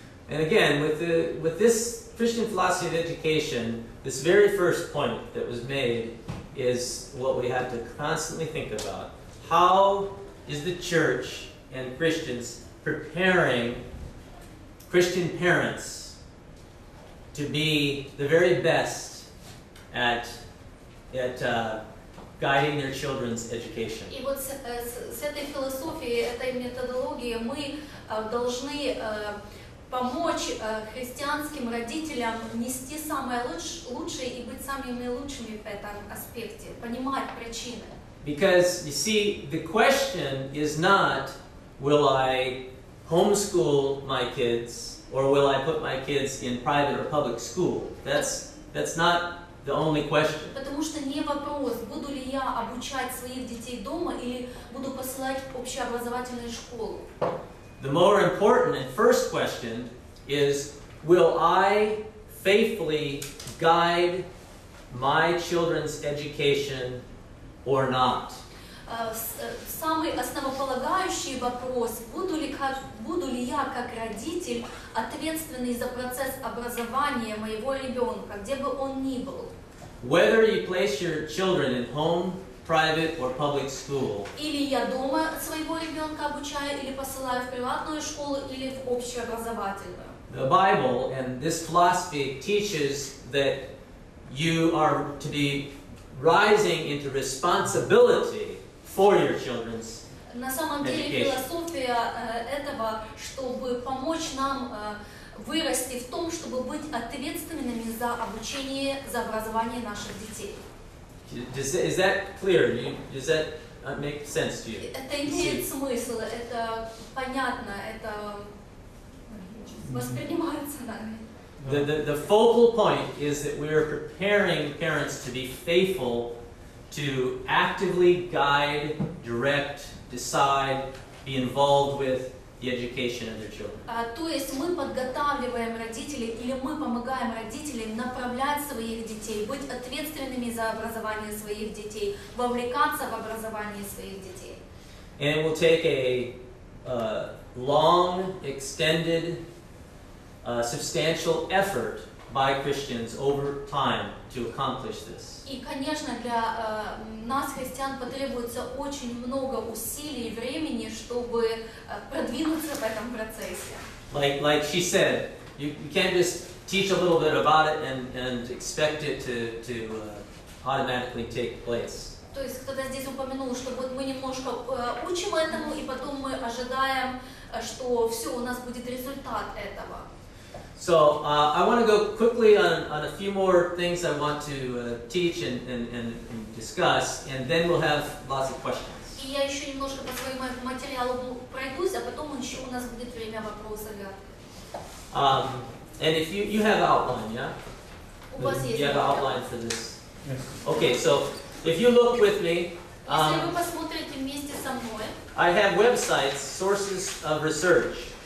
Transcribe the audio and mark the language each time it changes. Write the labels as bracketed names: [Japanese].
[English] And again, with this Christian philosophy of education, this very first point that was made is what we have to constantly think about. How is the church and Christians preparing Christian parents to be the very best at guiding their children's education? [Russian] И вот с этой философией, этой методологией мы должны помочь христианским родителям нести самое лучшее и быть самыми лучшими в этом аспекте, понимать причины. [English] Because you see, the question is not, will I homeschool my kids or will I put my kids in private or public school? That's not the only question. [Russian] Потому что не вопрос, буду ли я обучать своих детей дома или буду посылать в общеобразовательную школу. [English] The more important and first question is, will I faithfully guide my children's education or not? [Russian] самый основополагающий вопрос, буду ли я как родитель ответственный за процесс образования моего ребенка, где бы он ни был. [English] Whether you place your children in home, private, or public school. [Russian] Или я дома своего ребенка обучаю, или посылаю в приватную школу, или в общеобразовательную. [English] The Bible and this philosophy teaches that you are to be rising into responsibility for your children's [Russian] На самом деле философия этого, чтобы помочь нам вырасти в том, чтобы быть ответственными за обучение, за образование наших детей. [English] Is that clear? Does that make sense to you? [Russian] Это имеет смысл, это понятно, это воспринимается нами. [English] The focal point is that we are preparing parents to be faithful, to actively guide, direct, decide, be involved with the education of their children. [Russian] То есть мы подготавливаем родителей, или мы помогаем родителям направлять своих детей, быть ответственными за образование своих детей, вовлекаться в образование своих детей. [English] And it will take a long, extended, substantial effort by Christians over time to accomplish this. [Russian] И, конечно, для нас, христиан, потребуется очень много усилий и времени, чтобы продвинуться в этом процессе. [English] Like she said, you can't just teach a little bit about it and expect it to automatically take place. [Russian] То есть кто-то здесь упомянул, что вот мы немножко учим этому, и потом мы ожидаем, что все, у нас будет результат этого. [English] So I want to go quickly on a few more things I want to teach and discuss, and then we'll have lots of questions. [Russian] И я еще немножко по своему материалу пройдусь, а потом еще у нас будет время вопросов. [English] And if you have outline, yeah? [Russian] У вас есть [English] You have an outline for this. Yes. Okay, so if you look with me, [Russian] Если вы посмотрите вместе со мной, [English] I have websites, sources of research.